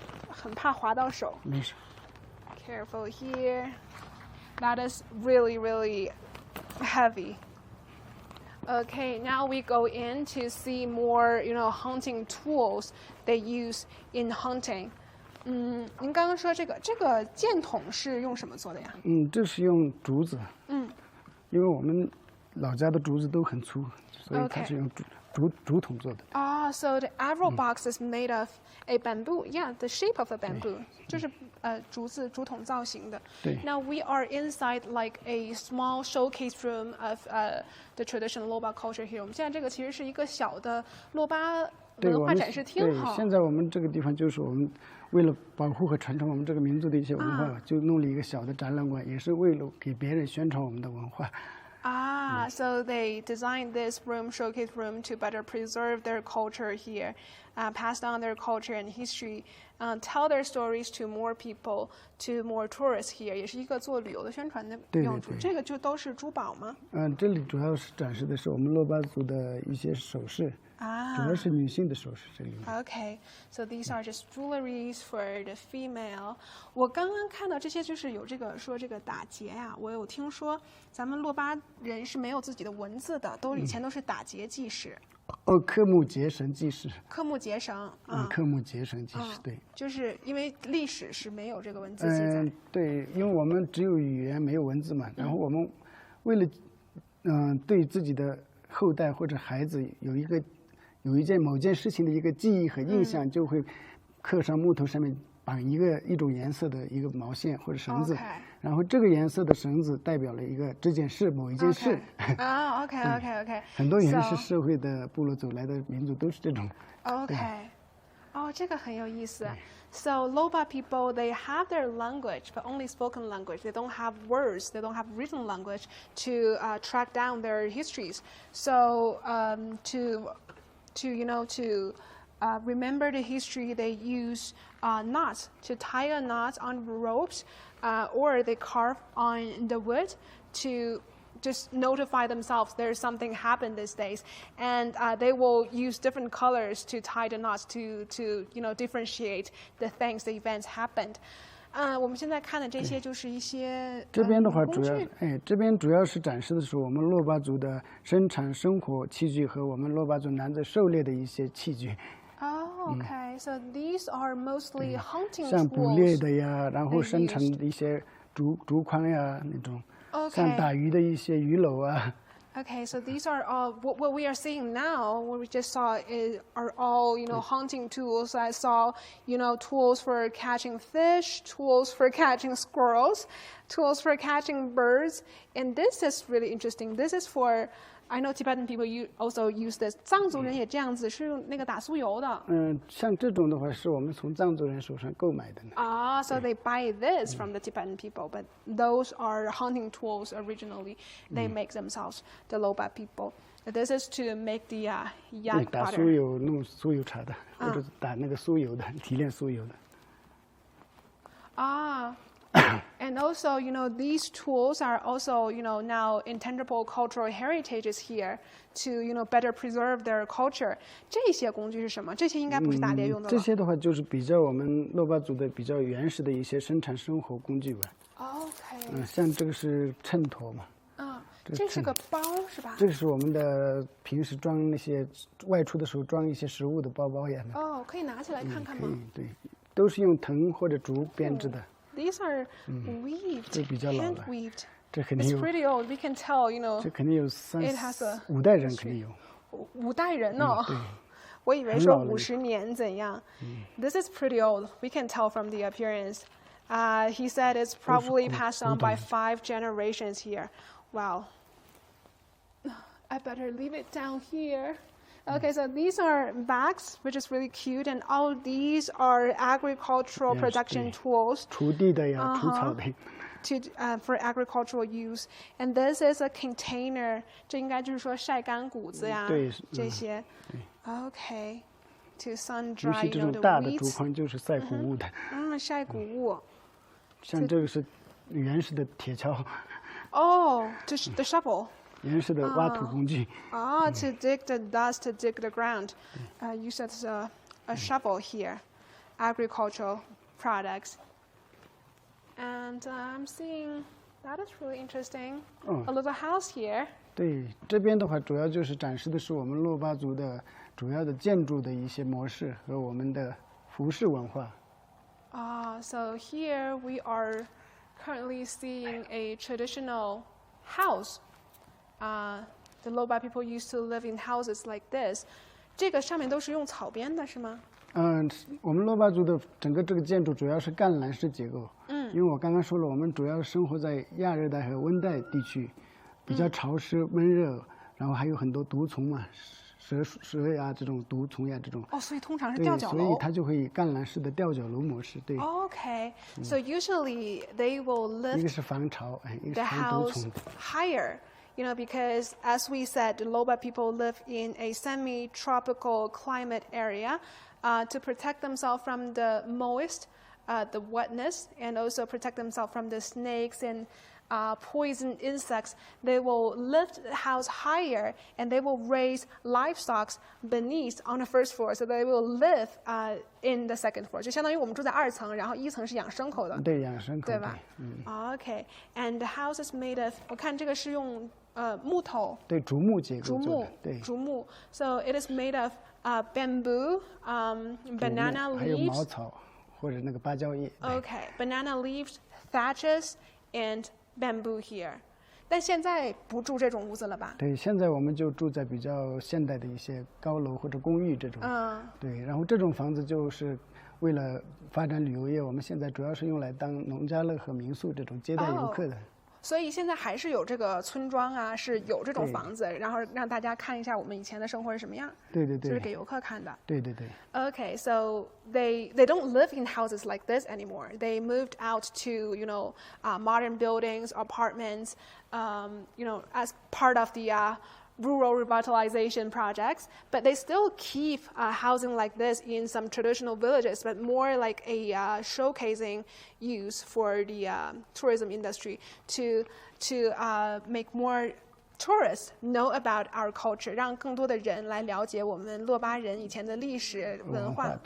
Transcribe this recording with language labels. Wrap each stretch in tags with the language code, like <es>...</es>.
<zh>很怕划到手。没事。</zh> <en>Careful here. That is really, really heavy. Okay, now we go in to see more, hunting tools they use in hunting.</en> <zh>您刚刚说这个箭筒是用什么做的呀？这是用竹子。因为我们老家的竹子都很粗，所以它是用竹筒做的。</zh> <en>So the arrow box is made of a bamboo. Yeah, the shape of a bamboo.</en> <zh>就是竹筒造型的。对。</zh> <en>Now we are inside like a small showcase room of the traditional Lhoba culture here.</en> <zh>我们现在这个其实是一个小的洛巴文化展示厅。对，现在我们这个地方就是我们为了保护和传承我们这个民族的一些文化，就弄了一个小的展览馆，也是为了给别人宣传我们的文化。</zh> <en>So they designed this showcase room to better preserve their culture here, pass down their culture and history, tell their stories to more people, to more tourists here.</en> <zh>也是一个做旅游的宣传的用途。这个就都是珠宝吗？这里主要是展示的是我们珞巴族的一些首饰。主要是女性的首饰这里面。</zh> <en>Okay, so these are just jewelries for the female.</en> <zh>我刚刚看到这些就是有这个打结呀，我有听说咱们珞巴人是没有自己的文字的，以前都是打结记事。刻木结绳记事。刻木结绳。刻木结绳记事，对。就是因为历史是没有这个文字记载。对，因为我们只有语言没有文字嘛，然后我们为了对自己的后代或者孩子有某件事情的一个记忆和印象，就会刻上木头上面绑一种颜色的一个毛线或者绳子，然后这个颜色的绳子代表了这件事某一件事。</zh> <en>OK。</en> <zh>很多原始社会的部落走来的民族都是这种。 OK。 这个很有意思。</zh> <en>So Lhoba people, they have their language, but only spoken language. They don't have words. They don't have written language to track down their histories. So to remember the history, they use knots to tie a knot on ropes, or they carve on the wood to just notify themselves there's something happened these days, and they will use different colors to tie the knots to differentiate the things, the events happened.</en> <zh>我们现在看的这些就是一些这边的话这边主要是展示的是我们珞巴族的生产生活器具和我们珞巴族男子狩猎的一些器具。</zh> <en>Okay, so these are mostly hunting tools.</en> <zh>像捕猎的呀，然后生产的一些竹筐呀那种，像打鱼的一些鱼篓啊。</zh> <en>Okay, so these are all what we are seeing now. What we just saw are all hunting tools. I saw tools for catching fish, tools for catching squirrels, tools for catching birds, and this is really interesting. This is for I know Tibetan people also use this.</en> <zh>藏族人也这样子，是用那个打酥油的。像这种的话是我们从藏族人手上购买的。</zh> <en>So they buy this from the Tibetan people, but those are hunting tools originally. They make themselves, the Lhoba people. This is to make the yak butter.</en> <zh>打酥油弄酥油茶的，或者打那个酥油的，提炼酥油的。</zh> <en>and also, these tools are also, now intangible cultural heritages here to, better preserve their culture.</en> <zh>这些工具是什么？这些应该不是打猎用的了。这些的话就是比较我们珞巴族的比较原始的一些生产生活工具吧。</zh> <en>OK。</en> <zh>像这个是秤砣嘛。这是个包是吧？这个是我们的平时装那些外出的时候装一些食物的包包一样的。可以拿起来看看吗？对，都是用藤或者竹编织的。</zh> <en>These are weaved,</en> <zh>这比较老了。</zh> <en>hand weaved.</en> <zh>这肯定有。</zh> <en>It's pretty old. We can tell,</en> <zh>这肯定有5代人肯定有。 5代人哦。对。我以为说50年怎样。</zh> <en>This is pretty old. We can tell from the appearance. He said it's probably passed on by 5 generations here. Wow. I better leave it down here. Okay, so these are bags, which is really cute, and all these are agricultural production tools.</en> <zh>锄地的呀，除草的。</zh> <en>For agricultural use, and this is a container.</en> <zh>这应该就是说晒干谷子呀，这些。</zh> <en>Okay, to sun dry,</en> <zh>尤其这种大的竹筐就是晒谷物的。晒谷物。像这个是原始的铁锹。这是 the shovel. 原始的挖土工具。</zh> <en>To dig the dust, to dig the ground. You said a shovel here. Agricultural products. And I'm seeing that is really interesting. A little house here.</en> <zh>对，这边的话主要就是展示的是我们珞巴族的主要的建筑的一些模式和我们的服饰文化。</zh> <en>So here we are currently seeing a traditional house. The Lhoba people used to live in houses like this.</en> <zh>这个上面都是用草编的是吗？我们珞巴族的整个这个建筑主要是干栏式结构。因为我刚刚说了，我们主要生活在亚热带和温带地区，比较潮湿闷热，然后还有很多毒虫嘛，蛇呀这种毒虫呀这种。所以通常是吊脚楼。所以它就会以干栏式的吊脚楼模式。对。</zh> <en>Okay, so usually they will live.</en> <zh>一个是防潮，一个是防毒虫。</zh> <en>The house higher. Because as we said, the Lhoba people live in a semi-tropical climate area to protect themselves from the moist, the wetness, and also protect themselves from the snakes and poison insects. They will lift the house higher and they will raise livestock beneath on the first floor, so they will live in the second floor.</en> <zh>就相当于我们住在2层，然后1层是养生口的。对，养生口。对吧？</zh> <en>Okay, and the house is made of.</en> <zh>我看这个是用木头。对，竹木结构做的。对。竹木。</zh> <en>So it is made of bamboo, banana leaves.</en> <zh>还有茅草或者那个芭蕉叶。</zh> <en>Okay, banana leaves, thatches, and bamboo here.</en> <zh>但现在不住这种屋子了吧？对，现在我们就住在比较现代的一些高楼或者公寓这种。对，然后这种房子就是为了发展旅游业，我们现在主要是用来当农家乐和民宿这种接待游客的。所以现在还是有这个村庄啊，是有这种房子，然后让大家看一下我们以前的生活是什么样。对，就是给游客看的。对。</zh> <en>Okay, so they don't live in houses like this anymore. They moved out to modern buildings, apartments, as part of the rural revitalization projects, but they still keep housing like this in some traditional villages, but more like a showcasing use for the tourism industry to make more tourists know about our culture,</en> <zh>让更多的人来了解我们珞巴人以前的历史文化。</zh>